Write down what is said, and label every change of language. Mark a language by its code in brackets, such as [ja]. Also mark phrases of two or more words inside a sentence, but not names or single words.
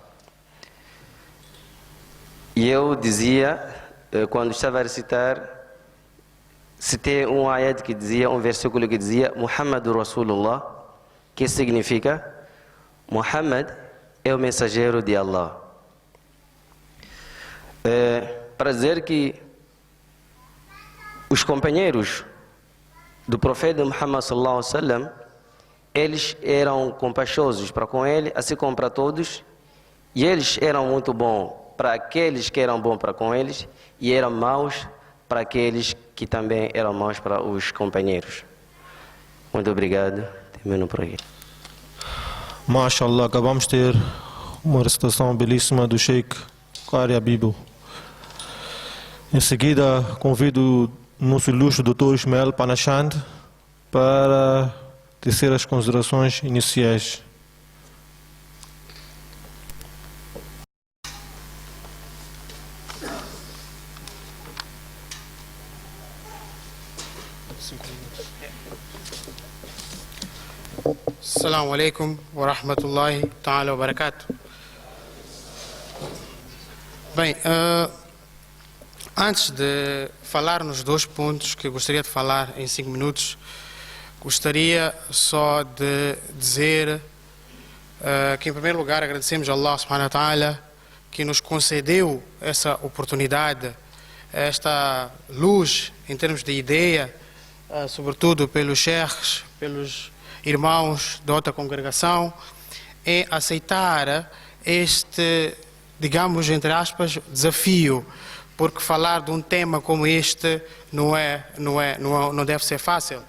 [pt] E eu dizia, quando estava a recitar, citei um ayat que dizia, um versículo que dizia [ar] محمد رسول الله, [pt] que significa Muhammad é o mensageiro de Allah. Para dizer que os companheiros do profeta Muhammad [ar] صلى الله عليه وسلم, [pt] eles eram compaixosos para com ele, assim como para todos, e eles eram muito bons para aqueles que eram bons para com eles, e eram maus para aqueles que também eram maus para os companheiros. Muito obrigado, termino por aqui. MashaAllah, acabamos de ter uma recitação belíssima do Sheikh Qari Habibu. Em seguida, convido o nosso ilustre Dr. Ismael Panachand para tecer as considerações iniciais. [ar] السلام عليكم ورحمة الله تعالى وبركاته. [pt] Bem, antes de falar nos dois pontos que eu gostaria de falar em 5 minutos, gostaria só de dizer que, em primeiro lugar, agradecemos a Allah [ar] سبحانه وتعالى [pt] que nos concedeu essa oportunidade, esta luz em termos de ideia, sobretudo pelos sheikhs, pelos irmãos da outra congregação, em aceitar este, digamos, entre aspas, desafio, porque falar de um tema como este não deve ser fácil.